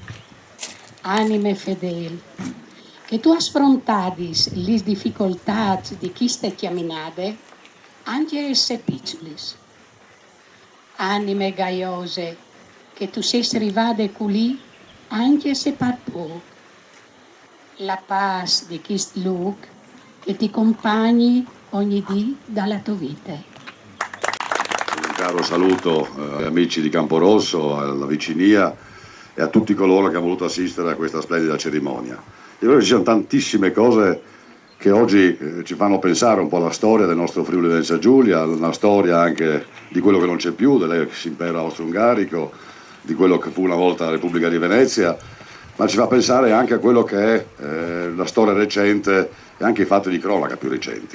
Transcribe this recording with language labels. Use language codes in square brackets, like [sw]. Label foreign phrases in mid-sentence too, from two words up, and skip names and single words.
[fur] Anime fedel, che tu has frontadis lis difficoltats di quiste chiaminade anche se piccolis. Anime gaiose, che tu sei rivade culi anche se par poco. La paz di quist look che ti compagni ogni dì dalla tua vita. [it] Un caro saluto agli amici di Camporosso, alla Vicinia e a tutti coloro che hanno voluto assistere a questa splendida cerimonia. Io credo che ci siano tantissime cose che oggi ci fanno pensare un po' alla storia del nostro Friuli Venezia Giulia, una storia anche di quello che non c'è più, dell'ex impero austro-ungarico, di quello che fu una volta la Repubblica di Venezia, ma ci fa pensare anche a quello che è la storia recente e anche i fatti di cronaca più recenti.